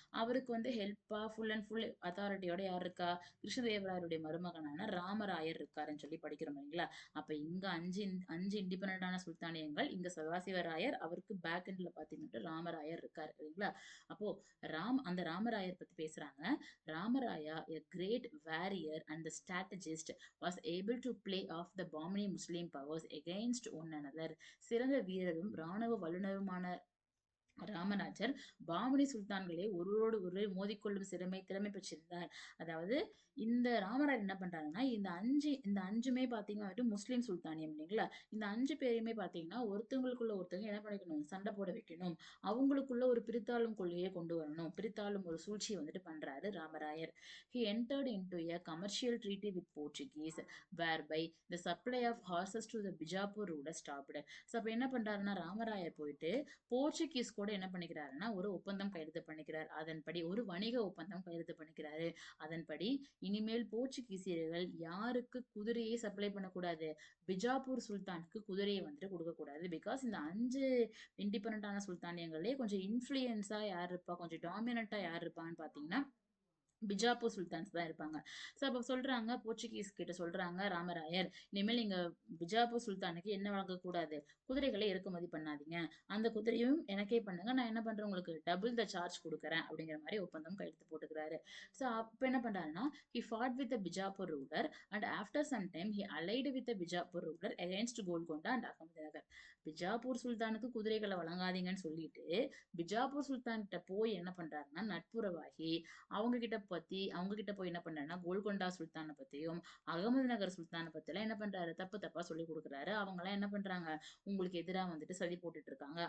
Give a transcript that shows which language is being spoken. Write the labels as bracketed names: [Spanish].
[Tamil] அவருக்கு வந்து ஹெல்ப்பா full and full அத்தாரிட்டியோட யார் இருக்கா? கிருஷ்ணதேவராயருடைய மருமகனான ராமராயர் இருக்காருன்னு சொல்லி படிக்கிறோம் இல்லைங்களா? அப்ப இங்க 5 இண்டிபெண்டன்டான சுல்தானியங்கள். இங்க சதாசிவராயர், அவருக்கு பேக் எண்ட்ல பாத்தீங்கன்னா ராமராயர் இருக்காரு இல்லைங்களா? அப்போ அந்த ராமராயர் பத்தி பேசுறாங்க. [English] Ramaraya, a great warrior and the strategist, was able to play off the Bahmani Muslim powers against one another. [Tamil] சிறந்த வீரரும் இராணுவ வல்லுநருமான ராமராஜர் பாமனி சுல்தான்களை ஒருவரோடு ஒருவர் மோதிக்கொள்ளும் திறமை பெற்றிருந்தார். அதாவது இந்த ராமராயர் என்ன பண்றாருன்னா, இந்த அஞ்சுமே பாத்தீங்கன்னா வந்துட்டு முஸ்லிம் சுல்தானியம் இல்லைங்களா? இந்த 5 பேரையுமே பாத்தீங்கன்னா ஒருத்தவங்களுக்குள்ள ஒருத்தவங்க என்ன பண்ணிக்கணும்? சண்டை போட வைக்கணும். அவங்களுக்குள்ள ஒரு பிரித்தாளும் கொள்கையை கொண்டு வரணும். பிரித்தாளும் ஒரு சூழ்ச்சியை வந்துட்டு பண்றாரு Ramarayar. [English] He entered into a commercial treaty with Portuguese, whereby the supply of horses to the Bijapur ruler stopped. [Tamil] So அப்ப என்ன பண்றாருன்னா ராமராயர் போயிட்டு போர்ச்சுகீஸ் கூட என்ன பண்ணிக்கிறாருன்னா ஒரு ஒப்பந்தம் கையெழுத்து பண்ணிக்கிறார். அதன்படி ஒரு வணிக ஒப்பந்தம் கையெழுத்து பண்ணிக்கிறாரு. அதன்படி இனிமேல் போர்ச்சுகீசியர்கள் யாருக்கு குதிரையை சப்ளை பண்ணக்கூடாது? பிஜாப்பூர் சுல்தானுக்கு குதிரையை வந்துட்டு கொடுக்கக்கூடாது. பிகாஸ் இந்த 5 இண்டிபெண்டன்டான சுல்தானியங்களே கொஞ்சம் இன்ஃப்ளூயன்ஸா யார் இருப்பா? கொஞ்சம் டாமினண்டா யார் இருப்பான்னு பாத்தீங்கன்னா பிஜாப்பூர் சுல்தான்ஸ் தான் இருப்பாங்க. ஸோ அப்போ சொல்றாங்க, போர்ச்சுகீஸ் கிட்ட சொல்றாங்க ராமராயர், இனிமேல் நீங்க பிஜாப்பூர் சுல்தானுக்கு என்ன வழங்கக்கூடாது? குதிரைகளை இறக்குமதி பண்ணாதீங்க. அந்த குதிரையும் எனக்கே பண்ணுங்க. நான் என்ன பண்றேன்? உங்களுக்கு டபுள் த சார்ஜ் கொடுக்குறேன் அப்படிங்கிற மாதிரி ஒப்பந்தம் கையெழுத்து போட்டுக்கிறாரு. ஸோ அப்ப என்ன பண்றாருன்னா, [English] he fought with the Bijapur ruler and after some time he allied with the Bijapur ruler against Golconda and Ahmednagar. [Tamil] Bijapur சுல்தானுக்கு குதிரைகளை வழங்காதீங்கன்னு சொல்லிட்டு பிஜாப்பூர் சுல்தான் கிட்ட போய் என்ன பண்றாருன்னா நட்புறவாகி அவங்க கிட்ட போய் என்ன பண்றாருன்னா கோல்கொண்டா சுல்தானை பத்தியும் அகமது நகர் சுல்தானை பத்திலாம் என்ன பண்றாரு? தப்பு தப்பா சொல்லி கொடுக்குறாரு. அவங்க எல்லாம் என்ன பண்றாங்க? உங்களுக்கு எதிரா வந்துட்டு சதி போட்டுட்டு இருக்காங்க.